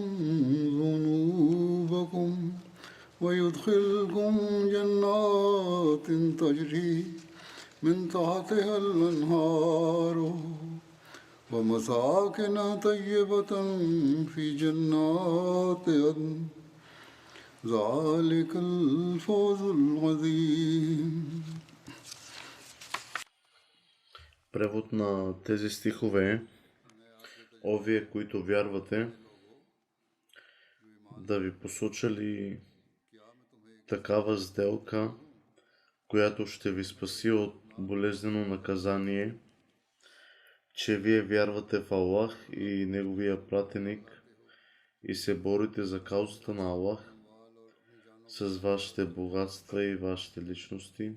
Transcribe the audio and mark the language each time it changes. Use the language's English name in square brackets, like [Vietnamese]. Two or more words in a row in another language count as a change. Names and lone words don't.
[Arabic] ذنوبكم ويدخلكم جنات تجري من تحتها الأنهار ومساكن طيبة في جنات عدن ذلك الفوز العظيم. [Bulgarian] Превод на тези стихове е: О вие, които вярвате, да ви посоча ли такава сделка, която ще ви спаси от болезнено наказание, че вие вярвате в Аллах и Неговия пратеник и се борите за каузата на Аллах с вашите богатства и вашите личности.